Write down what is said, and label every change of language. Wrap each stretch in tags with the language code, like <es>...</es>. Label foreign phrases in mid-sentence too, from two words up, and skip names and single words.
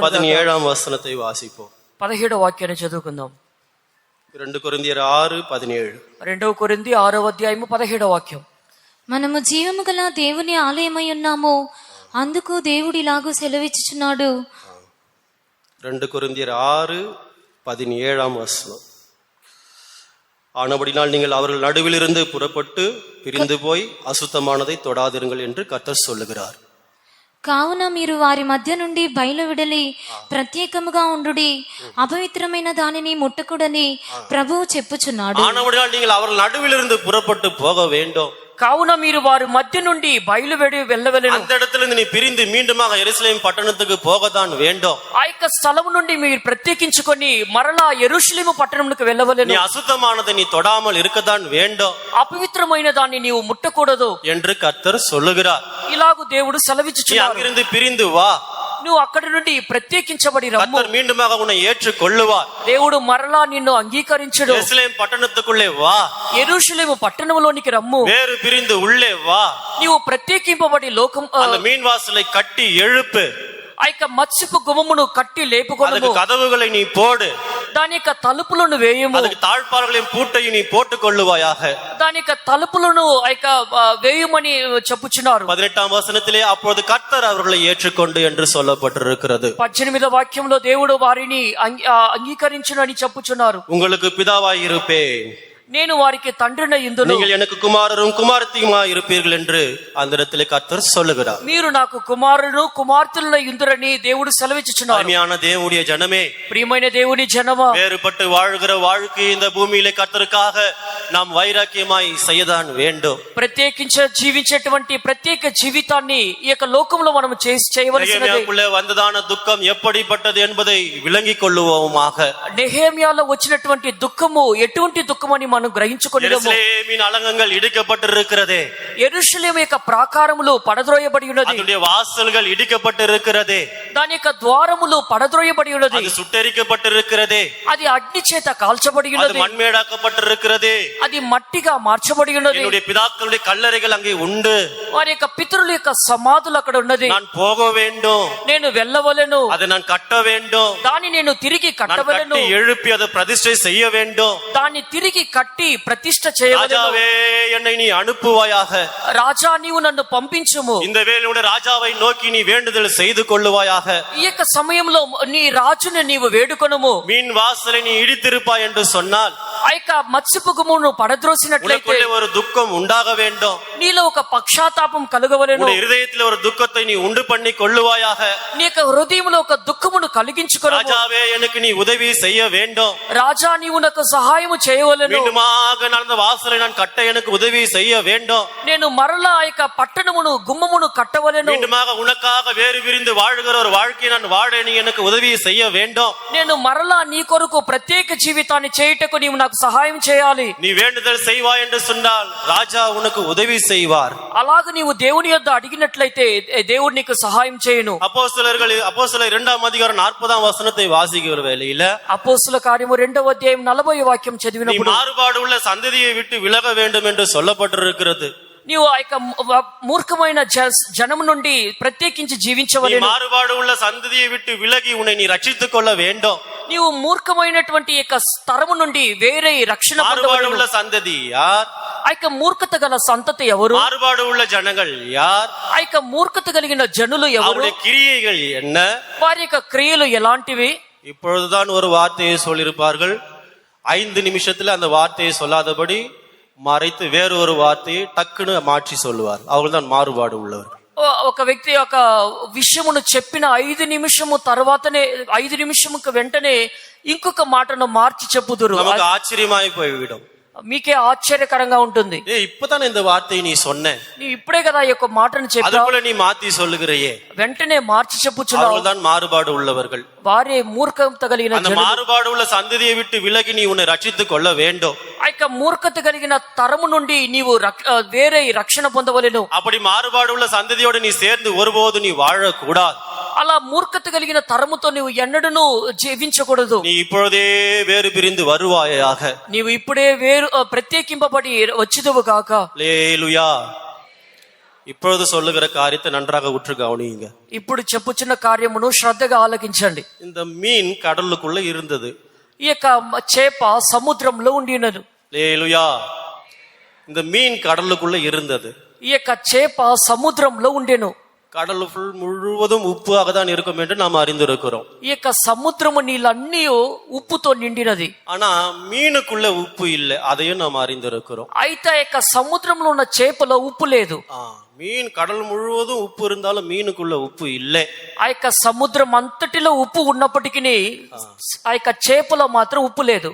<ta>17ஆம் வசனத்தை வாசிப்போம்.</ta> <te>17వ వాక్యాన్ని చదువుకుందాం. 2 కొరింథీయులు 6:17. 2 కొరింథీ 6వ అధ్యాయము 17వ వాక్యం. మనము జీవము గల దేవుని ఆలయమై ఉన్నాము, అందుకు దేవుడిలాగు సెలవిచ్చుచున్నాడు.</te> <ta>2 கொரிந்தியர் 6:17ஆம் வசனம். ஆனபடினால் நீங்கள் அவர்கள் நடுவிலிருந்து புறப்பட்டு பிரிந்து போய் அசுத்தமானதை தொடாதிருங்கள் என்று கர்த்தர் சொல்லுகிறார்.</ta> <te>కావున మీరు వారి మధ్య నుండి బయలు విడలి ప్రత్యేకముగా ఉండుడి, అపవిత్రమైన దానిని ముట్టకూడని ప్రభువు చెప్పుచున్నాడు.</te> <ta>ஆனபடியால் நீங்கள் அவர்கள் நடுவிலிருந்து புறப்பட்டு போக வேண்டும்.</ta> <te>కావున మీరు వారి మధ్య నుండి బయలువెడి వెళ్ళవలెను.</te> <ta>அந்த இடத்திலிருந்து நீ பிரிந்து மீண்டுமாக எருசலேம் பட்டணத்துக்கு போகத்தான் வேண்டும்.</ta> <te>ఆ యొక్క స్థలం నుండి మీరు ప్రత్యేకించుకొని మరలా యెరూషలేము పట్టణమునకు వెళ్ళవలెను.</te> <ta>நீ அசுத்தமானதை நீ தொடாமல் இருக்கத்தான் வேண்டும்.</ta> <te>అపవిత్రమైన దాన్ని నీవు ముట్టకూడదు</te> <ta>என்று கர்த்தர் சொல்லுகிறார்.</ta> <te>ఇలాగు దేవుడు</te> <ta>நீ</ta> <te>సెలవిచ్చుచున్నాడు.</te> <ta>அங்கிருந்து பிரிந்து வா,</ta> <te>నువ్వు అక్కడి నుండి ప్రత్యేకించబడి రమ్ము.</te> <ta>கர்த்தர் மீண்டுமாக உன்னை ஏற்றுக் கொள்ளுவார்.</ta> <te>దేవుడు మరలా నిన్ను అంగీకరించడు.</te> <ta>எருசலேம் பட்டணத்துக்குள்ளே வா,</ta> <te>యెరూషలేము పట్టణంలోనికి రమ్ము.</te> <ta>வேறு பிரிந்து உள்ளே வா,</ta> <te>నీవు ప్రత్యేకింపబడి లోకం</te> <ta>அந்த மீன் வாசலை கட்டி எழுப்பு,</ta> <te>ఆ యొక్క మత్స్యపు గుమ్మమును కట్టి లేపుకొనుము.</te> <ta>அதுக்கு கதவுகளை நீ போடு,</ta> <te>దాని యొక్క తలుపులను వేయము.</te> <ta>அதுக்கு தாழ்பார்களையும் பூட்டையும் நீ போட்டுக் கொள்ளுவாயாக.</ta> <te>దాని యొక్క తలుపులను ఆ యొక్క వేయమని చెప్పుచున్నారు.</te> <ta>18ஆம் வசனத்திலே அப்பொழுது கர்த்தர் அவர்களை ஏற்றுக்கொண்டு என்று சொல்லப்பட்டிருக்கிறது.</ta> <te>18వ వాక్యంలో దేవుడు వారిని అంగీకరించును అని చెప్పుచున్నారు.</te> <ta>உங்களுக்கு பிதாவாய் இருப்பேன்,</ta> <te>నేను వారికి తండ్రినై యుందును,</te> <ta>நீங்கள் எனக்கு குமாரரும் குமாரத்தியுமாய் இருப்பீர்கள் என்று அந்த இடத்திலே கர்த்தர் சொல்லுகிறார்.</ta> <te>మీరు నాకు కుమారుడు కుమార్తెలై యుందురని దేవుడు సెలవిచ్చుచున్నారు.</te> <ta>அருமையான தேவனுடைய ஜனமே,</ta> <te>ప్రియమైన దేవుని జనమా,</te> <ta>வேறுபட்டு வாழ்கிற வாழ்க்கை இந்த பூமியிலே கர்த்தருக்காக நாம் வைராக்கியமாய் செய்யதான் வேண்டும்.</ta> <te>జీవించేటువంటి ప్రత్యేక జీవితాన్ని ఈ యొక్క లోకంలో మనం చేయవలసినది.</te> <ta>நெகேமியாவுக்குள்ளே வந்ததான துக்கம் எப்படிப்பட்டது என்பதை விளங்கிக் கொள்ளுவோமாக.</ta> <te>నెహెమ్యాలో వచ్చినటువంటి దుఃఖము ఎటువంటి దుఃఖమని మనం గ్రహించుకొనిదము.</te> <ta>எருசலேமின் அலங்கங்கள் இடிக்கப்பட்டிருக்கிறதே,</ta> <te>యెరూషలేము యొక్క ప్రాకారములు పడద్రోయబడి ఉన్నది,</te> <ta>அதனுடைய வாசல்கள் இடிக்கப்பட்டிருக்கிறதே,</ta> <te>దాని యొక్క ద్వారములు పడద్రోయబడి ఉన్నది,</te> <ta>அது சுட்டெரிக்கப்பட்டிருக்கிறதே,</ta> <te>అది అగ్ని చేత కాల్చబడి</te> <ta>அது</ta> <te>ఉన్నది,</te> <ta>மண்மேடாக்கப்பட்டிருக்கிறதே,</ta> <te>అది మట్టిగా మార్చబడి ఉన్నది.</te> <ta>என்னுடைய பிதாக்களுடைய கல்லறைகள் அங்கே உண்டு,</ta> <te>వారి యొక్క పితరుల యొక్క సమాధులు అక్కడ ఉన్నది.</te> <ta>நான் போக வேண்டும்,</ta> <te>నేను వెళ్ళవలెను,</te> <ta>அதை நான் கட்ட வேண்டும்,</ta> <te>దాన్ని నేను తిరిగి</te> <ta>நான்</ta> <te>కట్టవలెను,</te> <ta>கட்டி எழுப்பி அதை பிரதிஷ்டை செய்ய வேண்டும்.</ta> <te>దాన్ని తిరిగి కట్టి ప్రతిష్ఠ చేయవలెను.</te> <ta>ராஜாவே, என்னை நீ அனுப்புவாயாக,</ta> <te>రాజా నీవు నన్ను పంపించుము.</te> <ta>இந்த வேலையோட ராஜாவை நோக்கி நீ வேண்டுதல் செய்து கொள்ளுவாயாக.</ta> <te>ఈ యొక్క సమయంలో నీ రాజుని నీవు వేడుకొనుము.</te> <ta>மீன் வாசலை நீ இடித்திருப்பாய் என்று சொன்னால்</ta> <te>ఆ యొక్క మత్స్యపు గుమ్మమును పడద్రోసినట్లయితే</te> <ta>உனக்குள்ளே ஒரு துக்கம் உண்டாக வேண்டும்.</ta> <te>నీలో ఒక పక్షాతాపం కలుగవలెను.</te> <ta>உன்னுடைய இருதயத்தில் ஒரு துக்கத்தை நீ உண்டு பண்ணி கொள்ளுவாயாக.</ta> <te>నీ యొక్క హృదయంలో ఒక దుఃఖమును కలిగించుకొనుము.</te> <ta>ராஜாவே, எனக்கு நீ உதவி செய்ய வேண்டும்.</ta> <te>రాజా నీవు నాకు సహాయము చేయవలెను.</te> <ta>மீண்டுமாக நடந்த வாசலை நான் கட்ட எனக்கு உதவி செய்ய வேண்டும்.</ta> <te>నేను మరలా ఆ యొక్క పట్టణమును గుమ్మమును కట్టవలెను.</te> <ta>மீண்டுமாக உனக்காக வேறு விரிந்து வாழுகிற ஒரு வாழ்க்கையை நான் வாழ நீ எனக்கு உதவி செய்ய வேண்டும்.</ta> <te>నేను మరలా నీ కొరకు ప్రత్యేక జీవితాన్ని చేయుటకు నీవు నాకు సహాయం చేయాలి.</te> <ta>நீ வேண்டுதல் செய்வாய் என்று சொன்னால் ராஜா உனக்கு உதவி செய்வார்.</ta> <te>అలాగ నీవు దేవుని యొద్ద అడిగినట్లయితే దేవుడు నీకు సహాయం చేయను.</te> <ta>அப்போஸ்தலர் 2ஆம் அதிகாரம் 40ஆம் வசனத்தை வாசிக்கிற வேளையில</ta> <te>అపోస్తుల కార్యము 2వ అధ్యాయం 40వ వాక్యం</te> <ta>நீ</ta> <te>చదివినప్పుడు</te> <ta>மாறுபாடு உள்ள சந்ததியை விட்டு விலக வேண்டும் என்று சொல்லப்பட்டிருக்கிறது.</ta> <te>నీవు ఆ యొక్క మూర్ఖమైన జనము నుండి ప్రత్యేకించి</te> <ta>நீ</ta> <te>జీవించవలెను.</te> <ta>மாறுபாடு உள்ள சந்ததியை விட்டு விலகி உன்னை நீ ரட்சித்துக் கொள்ள வேண்டும்.</ta> <te>నీవు మూర్ఖమైనటువంటి యొక్క తరము నుండి వేరే రక్షణ</te> <ta>மாறுபாடு</ta> <te>పొందవలెను.</te> <ta>உள்ள சந்ததி யார்?</ta> <te>ఆ యొక్క మూర్ఖత గల సంతతి ఎవరు?</te> <ta>மாறுபாடு உள்ள ஜனங்கள் யார்?</ta> <te>ఆ యొక్క మూర్ఖత కలిగిన జనులు ఎవరు?</te> <ta>அவருடைய கிரியைகள் என்ன?</ta> <te>వారి యొక్క క్రియలు ఎలాంటివి?</te> <ta>இப்பொழுதுதான் ஒரு வார்த்தையை சொல்லியிருப்பார்கள், 5 நிமிஷத்துல அந்த வார்த்தையை சொல்லாதபடி மறைத்து வேறு ஒரு வார்த்தையை டக்குன்னு மாற்றி சொல்லுவார். அவர்கள்தான் மாறுபாடு உள்ளவர்.</ta> <te>ఒక వ్యక్తి ఒక విషయమును చెప్పిన 5 నిమిషము తర్వాతనే 5 నిమిషముకు వెంటనే ఇంకొక మాటను మార్చి చెప్పుదురు.</te> <ta>நமக்கு ஆச்சரியமாய் போய்விடும்.</ta> <te>మీకే ఆశ్చర్యకరంగా ఉంటుంది.</te> <ta>இப்பதானே இந்த வார்த்தையை நீ சொன்ன,</ta> <te>నీ ఇప్పుడే కదా ఈ యొక్క మాటను చెప్పావు,</te> <ta>அதுக்குள்ள நீ மாத்தி சொல்லுகிறையே.</ta> <te>వెంటనే మార్చి చెప్పుచున్నావు.</te> <ta>அவர்கள்தான் மாறுபாடு உள்ளவர்கள்.</ta> <te>వారే మూర్ఖత కలిగిన</te> <ta>அந்த</ta> <te>జనులు.</te> <ta>மாறுபாடு உள்ள சந்ததியை விட்டு விலகி நீ உன்னை ரட்சித்துக் கொள்ள வேண்டும்.</ta> <te>ఆ యొక్క మూర్ఖత కలిగిన తరము నుండి నీవు వేరే రక్షణ పొందవలెను.</te> <ta>அப்படி மாறுபாடு உள்ள சந்ததியோடு நீ சேர்ந்து ஒருபோது நீ வாழக்கூடாது.</ta> <te>అలా మూర్ఖత కలిగిన తరముతో నీవు ఎన్నడూ జీవించకూడదు.</te> <ta>நீ இப்பொழுதே வேறு பிரிந்து வருவாயாக.</ta> <te>నీవు ఇప్పుడే వేరు ప్రత్యేకింపబడి వచ్చిదువు కాక.</te> <ta>அல்லேலூயா. இப்பொழுது சொல்லுகிற காரியத்தை நன்றாக உற்று கவனியுங்க.</ta> <te>ఇప్పుడు చెప్పుచున్న కార్యమును శ్రద్ధగా ఆలకించండి.</te> <ta>இந்த மீன் கடலுக்குள்ள இருந்தது.</ta> <te>ఈ యొక్క చేప సముద్రంలో ఉండినది.</te> <ta>அல்லேலூயா. இந்த மீன் கடலுக்குள்ள இருந்தது.</ta> <te>ఈ యొక్క చేప సముద్రంలో ఉండెను.</te> <ta>கடல் முழுவதும் உப்பாக தான் இருக்கும் என்று நாம் அறிந்திருக்கிறோம்.</ta> <te>ఈ యొక్క సముద్రము నీళ్ళన్నీ ఉప్పుతో నిండినది.</te> <ta>ஆனா மீனுக்குள்ள உப்பு இல்லை, அதையும் நாம் அறிந்திருக்கிறோம்.</ta> <te>అయితే ఆ యొక్క సముద్రంలో ఉన్న చేపలో ఉప్పు లేదు.</te> <ta>மீன் கடல் முழுவதும் உப்பு இருந்தாலும் மீனுக்குள்ள உப்பு இல்லை.</ta> <te>ఆ యొక్క సముద్రం అంతటిలో ఉప్పు ఉన్నప్పటికీ ఆ యొక్క చేపలో మాత్రం ఉప్పు లేదు.</te>